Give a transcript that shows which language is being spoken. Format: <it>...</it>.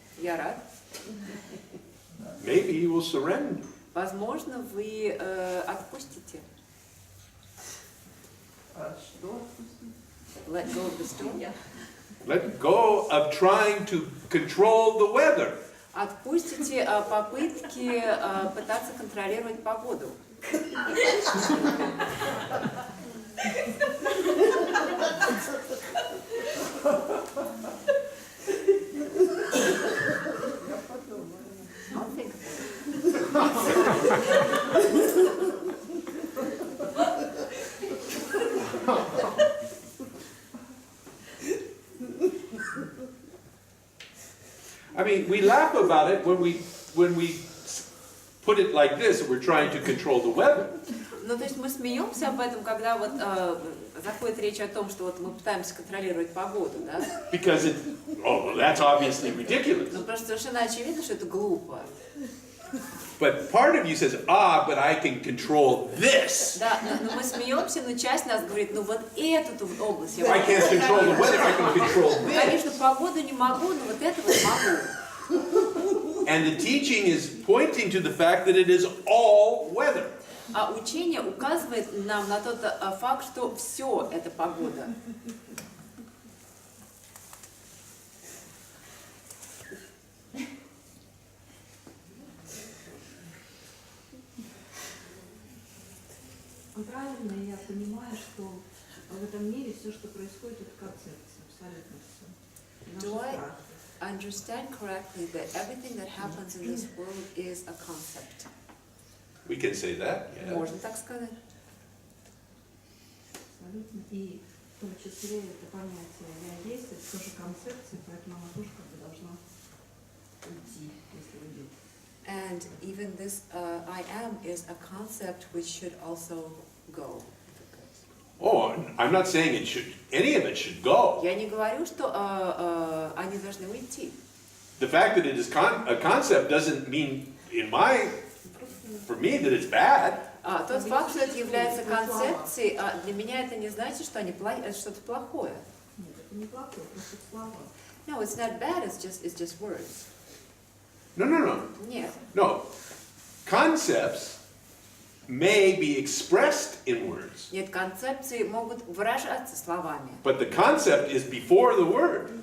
<ru>Я рад.</ru> <en>Maybe you will surrender.</en> <ru>Возможно, вы отпустите. А что отпустить?</ru> <en>Let go of the storm. Let go of trying to control the weather.</en> <ru>Отпустите попытки пытаться контролировать погоду. Я подумаю.</ru> <en>I'll think about it. I mean, we laugh about it when we put it like this, we're trying to control the weather.</en> <ru>Ну, то есть мы смеемся об этом, когда вот заходит речь о том, что вот мы пытаемся контролировать погоду, да?</ru> <en>Because that's obviously ridiculous.</en> <ru>Ну, просто совершенно очевидно, что это глупо.</ru> <en>But part of you says, but I can control this.</en> <ru>Да, но мы смеемся, но часть нас говорит, ну вот эту область я</ru> <en>I</en> <ru>могу</ru> <en>can't control the weather, I can control</en> <ru>Ну,</ru> <en>this.</en> <ru>конечно, погоду не могу, но вот это вот могу.</ru> <en>And the teaching is pointing to the fact that it is all weather.</en> <ru>А учение указывает нам на тот факт, что все это погода. Правильно я понимаю, что в этом мире все, что происходит, это концепция, абсолютно все. И наши</ru> <en>Do I</en> <ru>страхи.</ru> <en>understand correctly that everything that happens in this world is a concept? We can say that, yeah.</en> <ru>Можно так сказать? Абсолютно. И в том числе это понятие «я есть», это тоже концепция, поэтому она тоже как бы должна уйти, если уйдет.</ru> <en>And even this I am is a concept which should also go. Oh, I'm not saying any of it should go.</en> <ru>Я не говорю, что они должны уйти.</ru> <en>The fact that it is a concept doesn't mean, for me, that it's bad.</en> <ru>Тот факт, что это является концепцией, для меня это не значит, что они что-то плохое. Нет, это не плохое, просто слова.</ru> <en>No, it's not bad, it's just words. No.</en> <ru>Нет.</ru> <en>No. Concepts may be expressed in words,</en> <ru>Нет, концепции могут выражаться словами.</ru> <en>but the concept is before the word.</en>